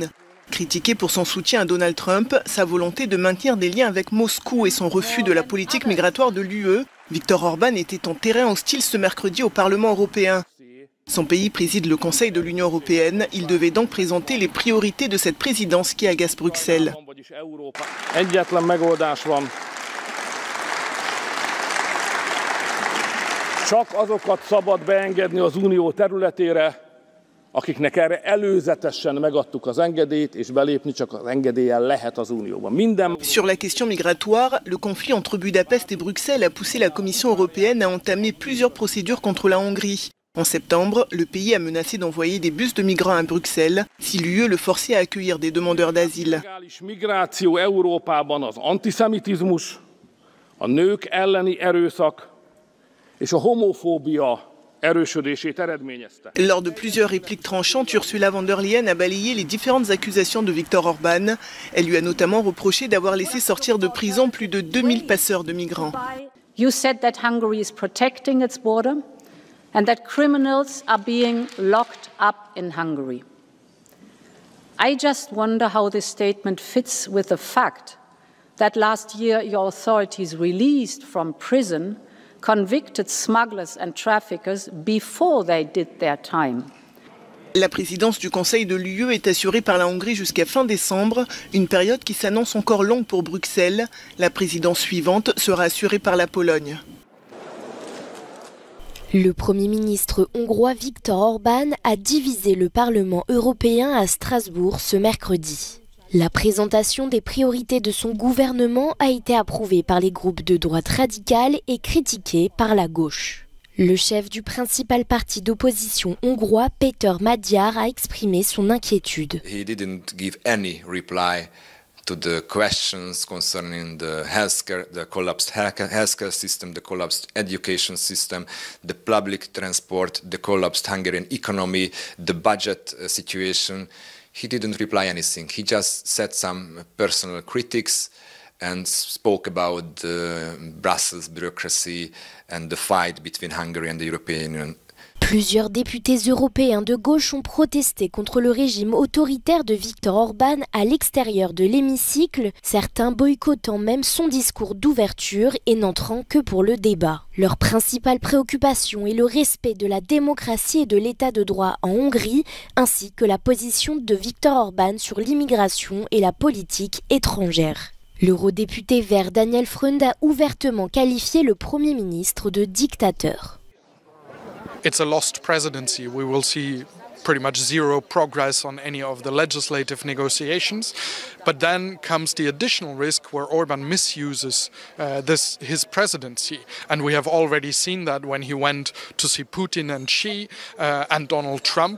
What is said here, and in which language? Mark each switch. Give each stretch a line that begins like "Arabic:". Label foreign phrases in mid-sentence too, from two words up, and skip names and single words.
French: Critiqué pour son soutien à Donald Trump, sa volonté de maintenir des liens avec Moscou et son refus de la politique migratoire de l'UE, Viktor Orban était en terrain hostile ce mercredi au Parlement européen. Son pays préside le Conseil de l'Union européenne, il devait donc présenter les priorités de cette présidence qui agace Bruxelles.
Hungarian: akiknek erre előzetesen megadtuk az engedélyt, és belépni csak az engedéllyel lehet az Unióba.
French: Sur la question migratoire, le conflit entre Budapest et Bruxelles a poussé la Commission européenne à entamer plusieurs procédures contre la Hongrie. En septembre, le pays a menacé d'envoyer des bus de migrants à Bruxelles si l'UE le forçait à accueillir des demandeurs d'asile.
Hungarian: Migráció Európában az antiszemitizmus, a nők elleni erőszak és a homofóbia.
French: Lors de plusieurs répliques tranchantes, Ursula von der Leyen a balayé les différentes accusations de Viktor Orban. Elle lui a notamment reproché d'avoir laissé sortir de prison plus de 2000 passeurs de migrants.
English: You said that Hungary is protecting its border and that criminals are being locked up in Hungary. I just wonder how this statement fits with the fact that last year your authorities released from prison convicted smugglers and traffickers before they did their time.
French: La présidence du Conseil de l'UE est assurée par la Hongrie jusqu'à fin décembre, une période qui s'annonce encore longue pour Bruxelles. La présidence suivante sera assurée par la Pologne. Le Premier ministre hongrois Viktor Orban a divisé le Parlement européen à Strasbourg ce mercredi. La présentation des priorités de son gouvernement a été approuvée par les groupes de droite radicale et critiquée par la gauche. Le chef du principal parti d'opposition hongrois, Péter Magyar, a exprimé son inquiétude.
English: He didn't give any reply to the questions concerning the healthcare, the collapsed healthcare system, the collapsed education system, the public transport, the collapsed Hungarian economy, the budget situation. He didn't reply anything. He just said some personal critics and spoke about Brussels bureaucracy and the fight between Hungary and the European Union.
French: Plusieurs députés européens de gauche ont protesté contre le régime autoritaire de Viktor Orban à l'extérieur de l'hémicycle, certains boycottant même son discours d'ouverture et n'entrant que pour le débat. Leur principale préoccupation est le respect de la démocratie et de l'état de droit en Hongrie, ainsi que la position de Viktor Orban sur l'immigration et la politique étrangère. L'eurodéputé vert Daniel Freund a ouvertement qualifié le Premier ministre de dictateur.
English: It's a lost presidency. We will see pretty much zero progress on any of the legislative negotiations. But then comes the additional risk where Orban misuses his presidency. And we have already seen that when he went to see Putin and Xi and Donald Trump.